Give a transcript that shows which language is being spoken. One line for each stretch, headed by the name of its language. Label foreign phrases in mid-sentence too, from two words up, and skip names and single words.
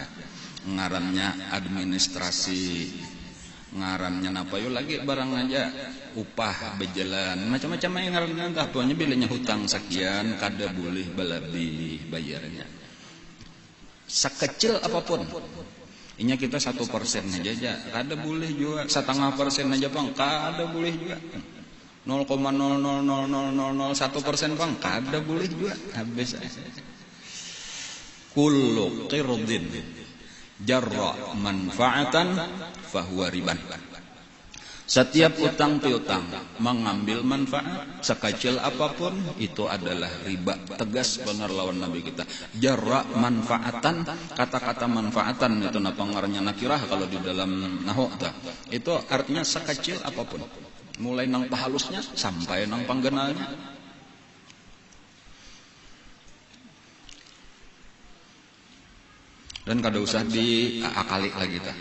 Banjar: Ngarannya administrasi, ngarannya apa yo lagi barang aja upah berjalan macam-macam yang ngarannya entah pokoknya bilanya hutang sekian kada boleh balabi bayarnya sekecil apapun. Inya kita 1% aja kada boleh juga, 0,5% aja bang kada boleh juga, 0,0000001% bang kada boleh juga, habis.
Arabic: كل قرض جر منفعة فهو ربا.
Indonesian: Setiap utang piutang mengambil manfaat sekecil apapun itu adalah riba.
Banjar: Tegas benar lawan Nabi kita.
Arabic: جر منفعة,
Banjar: kata-kata manfaatan itu napa ngarannya nakirah kalau di dalam nahwu itu artinya sekecil apapun. Mulai nang pahalusnya sampai nang panggenalnya. Dan kada usah diakali lagi ta.